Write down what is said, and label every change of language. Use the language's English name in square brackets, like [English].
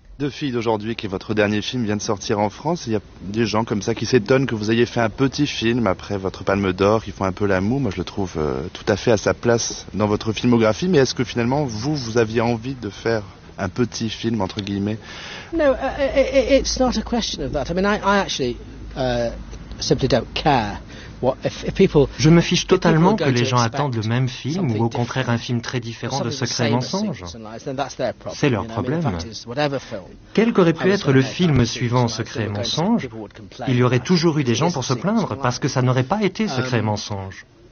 [French] Deux filles d'aujourd'hui, qui est votre dernier film, vient de sortir en France. Il y a des gens comme ça qui s'étonnent que vous ayez fait un petit film après votre Palme d'Or, qui font un peu la moue. Moi, je le trouve tout à fait à sa place dans votre filmographie. Mais est-ce que finalement, vous aviez envie de faire un petit film, entre guillemets ? [English] Non, it's not a question of that. I mean, I actually simply don't care. [French] Je me fiche totalement que les gens attendent le même film ou au contraire un film très différent de Secret et Mensonge. C'est leur problème. Quel qu'aurait pu être le film suivant Secret et Mensonge, il y aurait toujours eu des gens pour se plaindre parce que ça n'aurait pas été Secret et Mensonge.